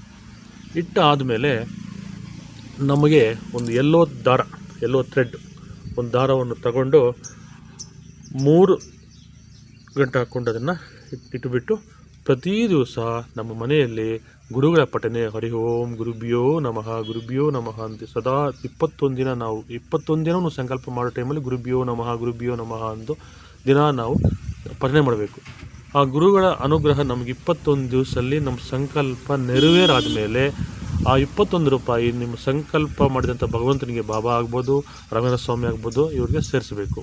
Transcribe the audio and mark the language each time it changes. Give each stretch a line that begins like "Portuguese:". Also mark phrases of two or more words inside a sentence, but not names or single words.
Kannada: ಇಟ್ಟಾದಮೇಲೆ ನಮಗೆ ಒಂದು ಎಲ್ಲೋ ಥ್ರೆಡ್, ಒಂದು ದಾರವನ್ನು ತಗೊಂಡು 3 ಗಂಟೆ ಹಾಕ್ಕೊಂಡು ಅದನ್ನು ಇಟ್ಟುಬಿಟ್ಟು ಪ್ರತಿ ದಿವಸ ನಮ್ಮ ಮನೆಯಲ್ಲಿ ಗುರುಗಳ ಪಠನೆ,
Sanskrit: ಹರಿ ಓಂ ಗುರುಭ್ಯೋ ನಮಃ ಗುರುಭ್ಯೋ ನಮಃ
Kannada: ಅಂತ ಸದಾ 21 ದಿನ ಸಂಕಲ್ಪ ಮಾಡೋ ಟೈಮಲ್ಲಿ
Sanskrit: ಗುರುಭ್ಯೋ ನಮಃ
Kannada: ಅಂದು ದಿನ ನಾವು ಪಠನೆ ಮಾಡಬೇಕು. ಆ ಗುರುಗಳ ಅನುಗ್ರಹ ನಮಗೆ 21 ದಿವಸದಲ್ಲಿ ನಮ್ಮ ಸಂಕಲ್ಪ ನೆರವೇರಾದ ಮೇಲೆ ಆ 21 ರೂಪಾಯಿ ನಿಮ್ಮ ಸಂಕಲ್ಪ ಮಾಡಿದಂಥ ಭಗವಂತನಿಗೆ, ಬಾಬಾ ಆಗ್ಬೋದು, ರಘುನಾಥ ಸ್ವಾಮಿ ಆಗ್ಬೋದು, ಇವ್ರಿಗೆ ಸೇರಿಸಬೇಕು.